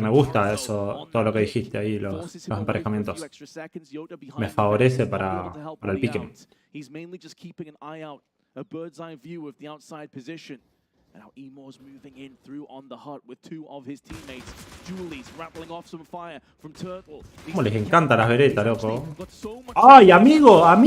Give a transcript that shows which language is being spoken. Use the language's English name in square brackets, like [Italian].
[Spanish] Me gusta eso, todo lo que dijiste ahí, los emparejamientos. Me favorece para el piquen. [English] He's mainly just keeping an eye out, a bird's eye view of the outside position. And now Emo's moving in through on the hut with 2 of his teammates. Julie's rattling off some fire from Turtle. [Spanish] Cómo les encantan las veretas, loco. ¡Ay, amigo!